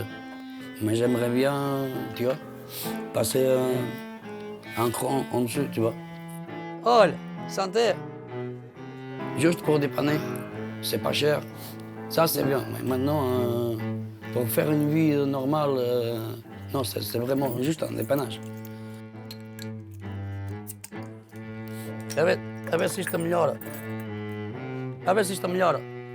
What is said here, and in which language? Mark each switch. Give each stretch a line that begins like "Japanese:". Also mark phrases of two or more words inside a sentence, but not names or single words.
French: Mais j'aimerais bien, tu vois, passer un cran en dessous, tu vois. Oh, santé! Juste pour dépanner, c'est pas cher. Ça, c'est bien. Mais maintenant, pour faire une vie normale, non, c'est vraiment juste un dépannage.
Spanish: A ver si está melhor. A ver si está melhor.